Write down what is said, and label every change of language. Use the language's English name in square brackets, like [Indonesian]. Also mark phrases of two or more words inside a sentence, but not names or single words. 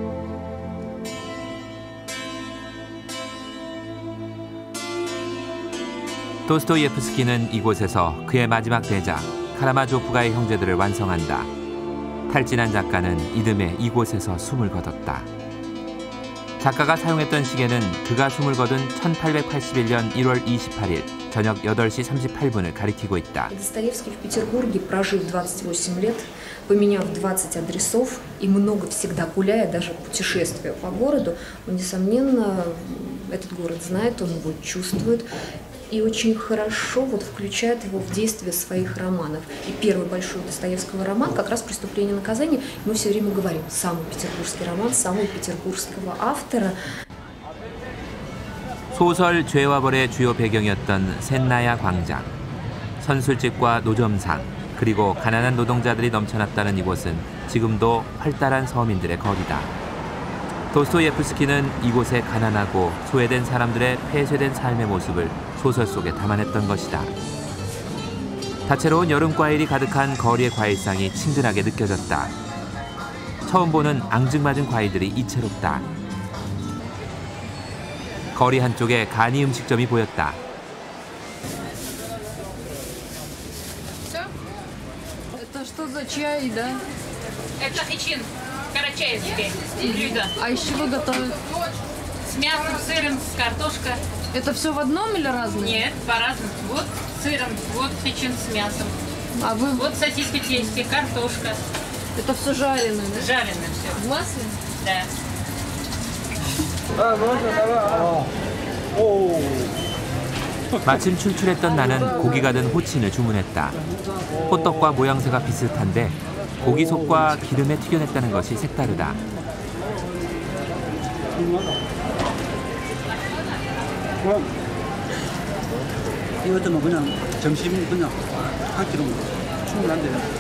[Korean] 도스토예프스키는 이곳에서 그의 마지막 대작 카라마조프가의 형제들을 완성한다. 탈진한 작가는 이듬해 이곳에서 숨을 거뒀다. 작가가 사용했던 시계는 그가 숨을 거둔 1881년 1월 28일 저녁 8시 38분을 가리키고 있다. [Russian] Достоевский в Петербурге прожил 28 лет, поменяв 20 адресов и много всегда гуляя, даже путешествуя по городу. Он, несомненно, этот город знает, он его чувствует. И очень хорошо включает его в действие своих романов. И первый большой Достоевского роман как раз «Преступление и наказание». Мы все время говорим, самый петербургский роман, самого петербургского автора. [Korean] 소설 죄와 벌의 주요 배경이었던 셋나야 광장, 선술집과 노점상, 그리고 가난한 노동자들이 넘쳐났다는 이곳은 지금도 활달한 서민들의 거리다. 도스토예프스키는 이곳의 가난하고 소외된 사람들의 폐쇄된 삶의 모습을 소설 속에 담아냈던 것이다. 다채로운 여름 과일이 가득한 거리의 과일상이 친근하게 느껴졌다. 처음 보는 앙증맞은 과일들이 이채롭다. 거리 한쪽에 간이 음식점이 보였다. [Russian] Это что за чай, да? Это хичин, карачаевский блюдо. А из чего готовят? С мясом, сыром, с картошкой. Это все в одном или разное? Нет, по-разному. Вот с сыром, вот хичин с мясом. А вы? Вот сосиски в тесте, картошка. Это все жареное, да? Жареное все. В масле? Да. [Korean] 마침 출출했던 나는 고기가 든 호친을 주문했다. 호떡과 모양새가 비슷한데 고기 속과 기름에 튀겨냈다는 것이 색다르다. 이것도 그냥 점심 그냥 한 끼로 충분한데요.